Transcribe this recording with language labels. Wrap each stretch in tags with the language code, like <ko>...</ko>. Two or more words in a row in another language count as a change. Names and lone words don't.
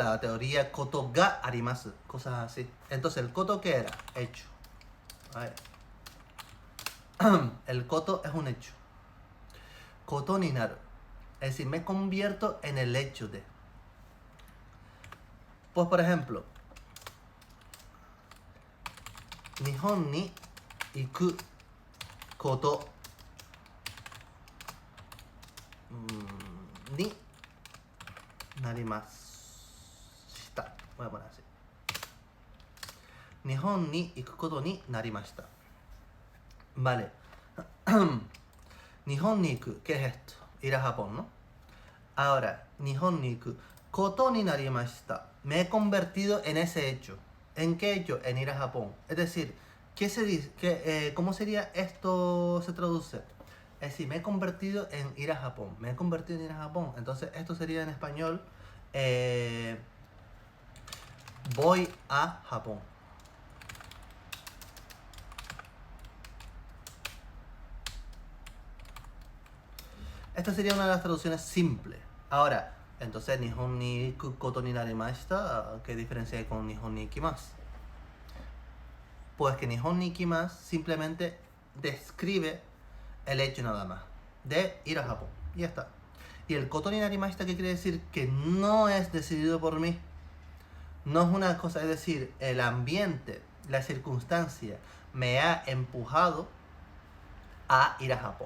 <es>La teoría</es> <ja>ことがあります.</ja> <es>Cosas así. Entonces, ¿el koto qué era? Hecho. A ver. El koto es un hecho.</es> <ja>ことになる.</ja> <es>Es decir, me convierto en el hecho de. Pues, por ejemplo,</es> <ja>日本に行くことになりました.</ja> <es>Voy a poner así.</es> <ja>日本に行くことになりました. Vale. 日本に行く,</ja> <es>¿qué es esto? Ir a Japón, ¿no? Ahora,</es> <ja>日本に行くことになりました.</ja> <es>Me he convertido en ese hecho. ¿En qué hecho? En ir a Japón. Es decir, ¿qué se dice? ¿Cómo sería esto? Se traduce. Es decir, me he convertido en ir a Japón. Entonces, esto sería en español. Voy a Japón. Esta sería una de las traducciones simples. Ahora, entonces,</es> <ja>日本にことになりました,</ja> <es>¿qué diferencia hay con</es> <ja>日本に行きます?</ja> <es>Pues que</es> <ja>日本に行きます</ja> <es>simplemente describe el hecho nada más de ir a Japón. Y ya está. Y el</es> <ja>ことになりました,</ja> <es>¿qué quiere decir? Que no es decidido por mí. No es una cosa, es decir, el ambiente, la circunstancia me ha empujado a ir a Japón.</es>